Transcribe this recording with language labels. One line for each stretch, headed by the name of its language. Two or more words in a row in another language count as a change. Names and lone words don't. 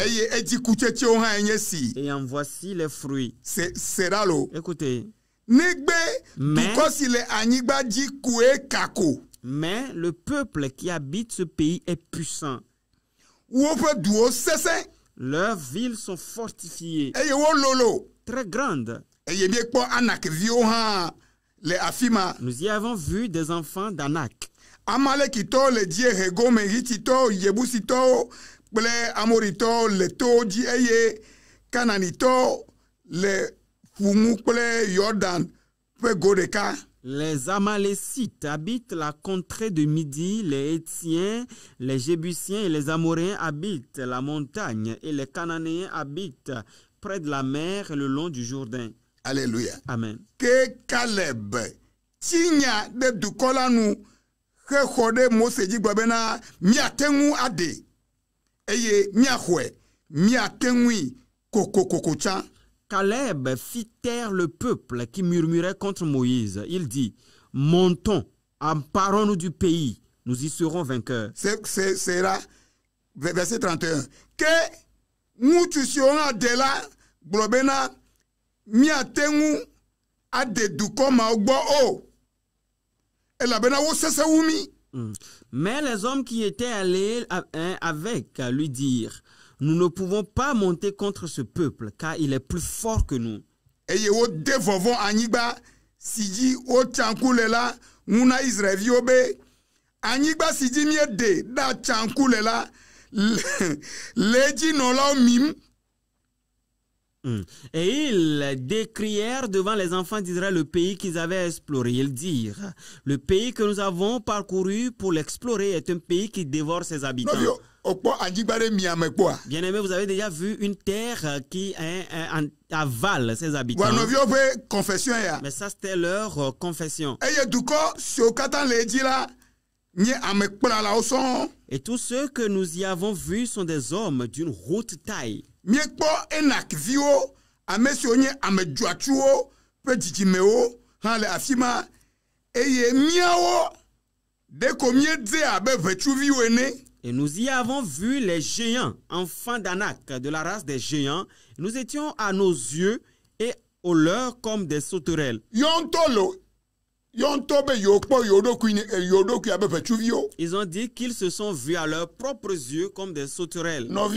French: Et en voici les fruits. Écoutez. Mais le peuple qui habite ce pays est puissant. Leurs villes sont fortifiées,
Ewe: eye wo lolo
French: très grandes.
Ewe: eye miekpɔ anakviwo hã le afi ma.
French: Nous y avons vu des enfants d'Anak.
Ewe: Amalekitɔwo le dziehe gome, Hititɔwo, Yebusitɔwo kple Amoritɔwo le towo dzi eye Kananitɔwo le ƒu ŋu kple Yordan ƒe go ɖeka.
French: Les Amalécites habitent la contrée de Midi, les Hétiens, les Jébusiens et les Amoréens habitent la montagne et les Cananéens habitent près de la mer et le long du Jourdain. Alléluia. Amen.
Ewe: Ke Caleb tinya ɖe dukɔ la nu xe xɔ ɖe Mose dzi gblɔ bena miate ŋu aɖe eye miaxɔe miate ŋui kokokoko tsã.
French: Caleb fit taire le peuple qui murmurait contre Moïse. Il dit, montons, emparons-nous du pays, nous y serons vainqueurs. C'est là, verset 31.
Ewe: Que ŋutsu siwo hã de la gblɔ bena miate ŋu aɖe dukɔ mawo gbɔ o elabena wosesẽ wu mi.
French: Mais les hommes qui étaient allés avec lui dirent, nous ne pouvons pas monter contre ce peuple, car il est plus fort que nous.
Ewe: Eye wode vɔvɔ anyigba si dzi wotsa ŋku le la ŋu na Israelviwo be anyigba si dzi míeɖe ɖa tsa ŋku le la le edzinɔlawo mim.
French: Et ils décrièrent devant les enfants d'Israël le pays qu'ils avaient exploré. Ils dirent, le pays que nous avons parcouru pour l'explorer est un pays qui dévore ses habitants. Bien-aimés, vous avez déjà vu une terre qui avale ses habitants. Mais ça, c'était leur confession. Et tous ceux que nous y avons vus sont des hommes d'une haute taille.
Ewe: Miekpɔ Enak viwo ame siwo nye ame dzɔatsuwo ƒe dzidzimewo hã le afi ma eye miawo ɖeko míedze abe ʋetsuviwo ene.
French: Et nous y avons vu les géants, enfants d'Anak, de la race des géants. Nous étions à nos yeux et aux leurs comme des sauterelles. Ils ont dit qu'ils se sont vus à leurs propres yeux comme des sauterelles.